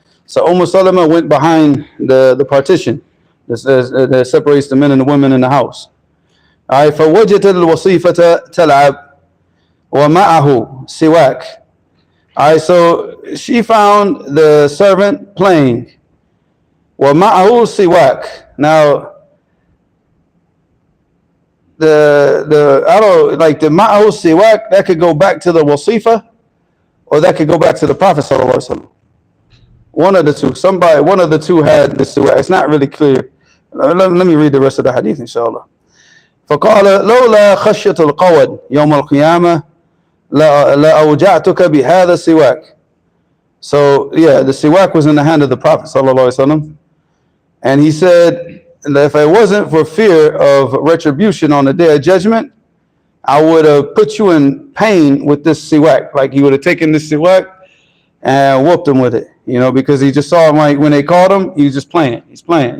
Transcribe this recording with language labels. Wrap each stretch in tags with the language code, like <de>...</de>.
<en>So Salama went behind the partition that separates the men and the women in the house.</en> <ar>Alright, فَوَجَدَتْ الْوَصِيفَةَ تَلْعَبْ وَمَعَهُ سِوَاكٌ.</ar> <en>Alright, so she found the servant playing.</en> <ar>وَمَعَهُ سِوَاكٌ.</ar> <en>Now, I don't like the ma'ahu siwak, that could go back to the wasifa, or that could go back to the Prophet sallallahu alaihi wasallam. One of the two. One of the two had the siwak. It's not really clear. Let me read the rest of the hadith, inshallah.</en> <ar>فقال لولا خشية القود يوم القيامة لأوجعتك بهذا السواك.</ar> <en>So yeah, the siwak was in the hand of the Prophet sallallahu alaihi wasallam, and he said, if it wasn't for fear of retribution on the day of judgment, I would have put you in pain with this siwak. Like he would have taken this siwak and whooped him with it, because he just saw him, like when they called him, he was just playing. He's playing.</en>